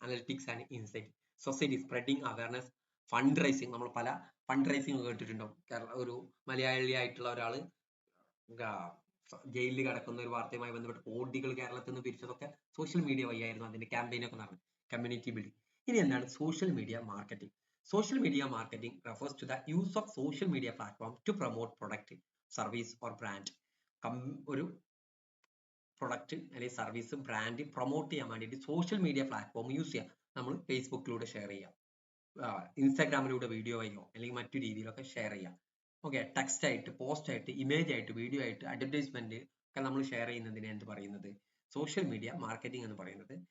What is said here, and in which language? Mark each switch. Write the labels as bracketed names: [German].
[English] Analytics and insight. Society spreading awareness, fund raising. [Malayalam] നമ്മൾ പല fund rising കേട്ടിട്ടുണ്ടാവും. ഒരു മലയാളി ആയിട്ടുള്ള ഒരാള് ജയിലിൽ കിടക്കുന്ന ഒരു വാർത്തയുമായി ബന്ധപ്പെട്ട് കോടികൾ കേരളത്തിൽ നിന്ന് പിരിച്ചതൊക്കെ സോഷ്യൽ മീഡിയ വഴിയായിരുന്നു. അതിന്റെ ക്യാമ്പയിൻ ഒക്കെ നടന്നു, കമ്മ്യൂണിറ്റി ബിൽഡിംഗ്. ഇനി എന്താണ് social media marketing? Social media marketing [English] refers to the use of social media platform to promote product, service or brand. [Malayalam] ഒരു പ്രൊഡക്റ്റ് അല്ലെങ്കിൽ സർവീസ്, ബ്രാൻഡ് പ്രൊമോട്ട് ചെയ്യാൻ വേണ്ടിയിട്ട് സോഷ്യൽ മീഡിയ പ്ലാറ്റ്ഫോം യൂസ് ചെയ്യാം. നമ്മൾ ഫേസ്ബുക്കിലൂടെ ഷെയർ ചെയ്യാം, ഇൻസ്റ്റാഗ്രാമിലൂടെ വീഡിയോ ആയോ അല്ലെങ്കിൽ മറ്റു രീതിയിലൊക്കെ ഷെയർ ചെയ്യാം. ഓക്കെ, ടെക്സ്റ്റ് ആയിട്ട്, പോസ്റ്റ് ആയിട്ട്, ഇമേജ് ആയിട്ട്, വീഡിയോ ആയിട്ട്, അഡ്വർടൈസ്മെന്റ് ഒക്കെ നമ്മൾ ഷെയർ ചെയ്യുന്നതിനെ എന്ത് പറയുന്നത്, സോഷ്യൽ മീഡിയ മാർക്കറ്റിംഗ് എന്ന് പറയുന്നത്.